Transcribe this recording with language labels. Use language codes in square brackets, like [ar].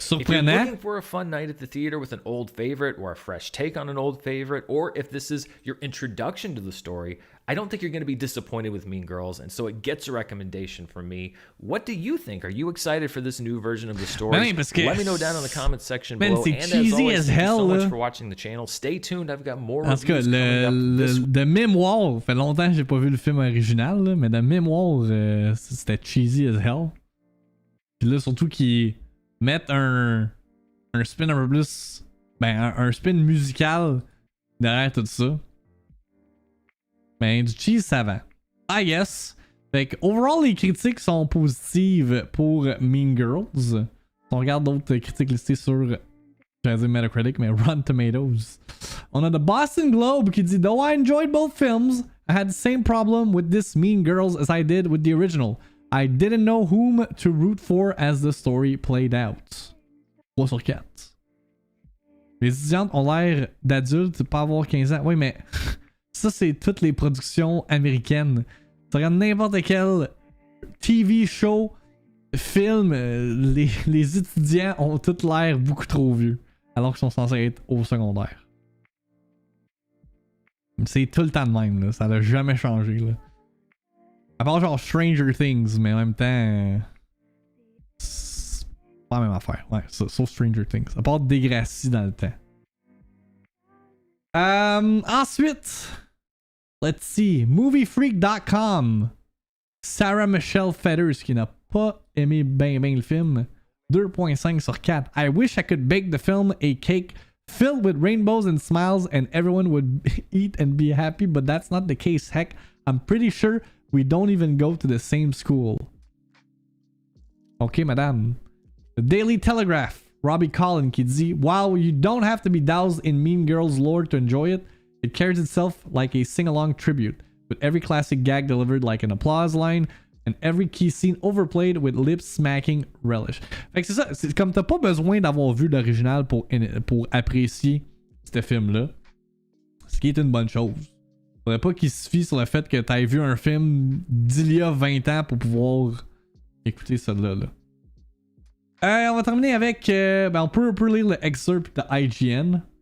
[en] If you're looking for a fun night at the theater with an old favorite or a fresh take on an old favorite, or if this is your introduction to the story, I don't think you're going to be disappointed with Mean Girls, and so it gets a recommendation from me. What do you think? Are you excited for this new version of the story? Let me know down in the comments section below. And as always, thank you so much for watching the channel. Stay tuned. I've got more reviews coming up. [fr] De mémoire, fait longtemps que j'ai pas vu le film original, là, mais de mémoire, c'était [en] cheesy as hell. [fr] Puis là, surtout qu'ils mettent un spin un peu plus... Ben, un spin musical derrière tout ça. Ben, du cheese savant. [en] I guess. [fr] Fait que, overall, les critiques sont positives pour Mean Girls. Si on regarde d'autres critiques listées sur, j'allais dire Metacritic, mais Rotten Tomatoes. On a The Boston Globe qui dit, [en] though I enjoyed both films, I had the same problem with this Mean Girls as I did with the original. I didn't know whom to root for as the story played out. [fr] 3 sur 4. Les étudiantes ont l'air d'adultes, pas avoir 15 ans. Oui, mais ça, c'est toutes les productions américaines. Tu regardes n'importe quel TV show, film, les étudiants ont tous l'air beaucoup trop vieux, alors qu'ils sont censés être au secondaire. C'est tout le temps de même, là. Ça n'a jamais changé, là. À part genre Stranger Things, mais en même temps... c'est pas la même affaire. Ouais, sauf Stranger Things. À part Degrassi dans le temps. Ensuite, [en] let's see. [fr] Moviefreak.com. Sarah Michelle Fetters, qui n'a pas aimé ben le film. 2.5 sur 4. [en] I wish I could bake the film a cake filled with rainbows and smiles and everyone would eat and be happy, but that's not the case. Heck, I'm pretty sure we don't even go to the same school. Okay, madame. The Daily Telegraph. Robbie Collin [fr] qui dit, [en] while you don't have to be doused in Mean Girls lore to enjoy it, it carries itself like a sing-along tribute, with every classic gag delivered like an applause line, and every key scene overplayed with lip-smacking relish. [fr] Fait que c'est ça, c'est comme t'as pas besoin d'avoir vu l'original pour apprécier ce film-là, ce qui est une bonne chose. Faudrait pas qu'il se fie sur le fait que t'aies vu un film d'il y a 20 ans pour pouvoir écouter celui-là. On va terminer avec... on peut lire le excerpt de IGN.